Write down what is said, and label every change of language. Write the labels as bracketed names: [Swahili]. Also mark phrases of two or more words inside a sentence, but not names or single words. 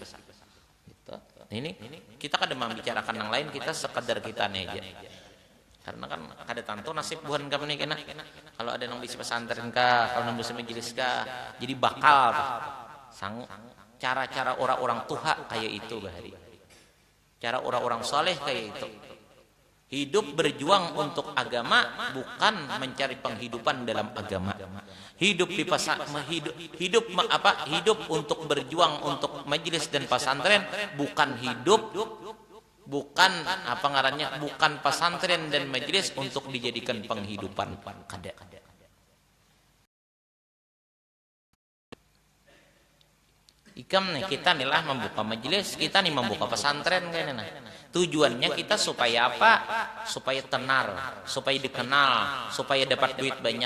[Indonesian] Gitu. [Banjar] Ini kita kada membicarakan yang lain, kita sekedar kita aja. Karena kan ada tanto nasib buhan kami kena kalau ada nang bisi pesantren kah, kalau nang bisi majelis kah, jadi bakal sang cara-cara orang-orang tuha kayak itu bahari. [Indonesian] Cara orang-orang soleh kayak itu. Hidup berjuang untuk agama bukan mencari penghidupan dalam agama. Hidup di hidup untuk berjuang untuk majelis dan pesantren bukan hidup, bukan apa ngarannya, bukan pesantren dan majelis untuk dijadikan penghidupan. [Banjar] Kada. Ikam nih kita nih lah membuka majelis, kita nih membuka pesantren kayaknya nah. [Indonesian] Tujuannya kita supaya apa? Supaya tenar, supaya dikenal, supaya dapat duit banyak.